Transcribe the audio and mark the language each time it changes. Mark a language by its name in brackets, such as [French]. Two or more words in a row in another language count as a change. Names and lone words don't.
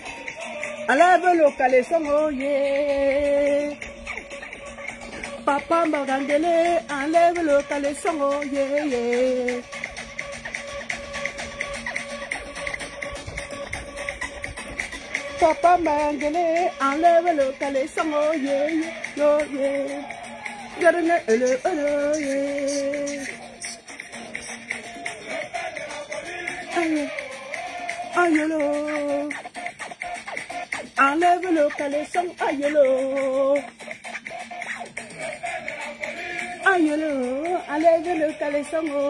[French] Enlève le caleçon, [English] oh yeah. [French] Papa Marangele, enlève le caleçon, [English] oh yeah, yeah. [French] Papa Marangele, enlève le caleçon, [English] oh yeah, yeah, oh yeah. Garne le yeah. [French] Aïe, aïe, lo. Enlève le caleçon, aïe, lo. Aïe, enlève le caleçon.